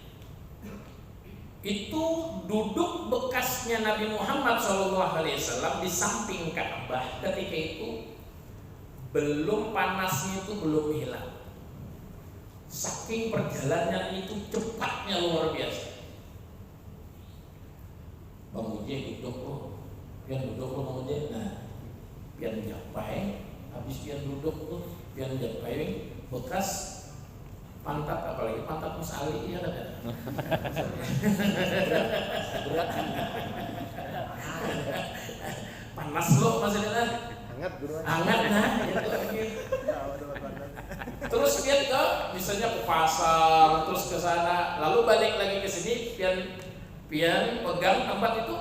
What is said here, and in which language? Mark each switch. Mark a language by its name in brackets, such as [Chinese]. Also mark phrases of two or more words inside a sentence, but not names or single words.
[Indonesian] Itu duduk bekasnya Nabi Muhammad SAW di samping Ka'bah ketika itu, belum panasnya itu belum hilang. Saking perjalanan itu cepatnya luar biasa. [Banjar] Bang Uji duduk loh. Pian duduk lo mau aja, nah pian japai, habis pian duduk tuh, pian japai bekas pantat, apalagi pantat Mas Ali ya kan? [Indonesian] Panas lo Mas Ali kan? Hangat nah. [Banjar] Terus pian ke, misalnya ke pasar, terus ke sana, lalu balik lagi ke sini, pian pegang tempat itu.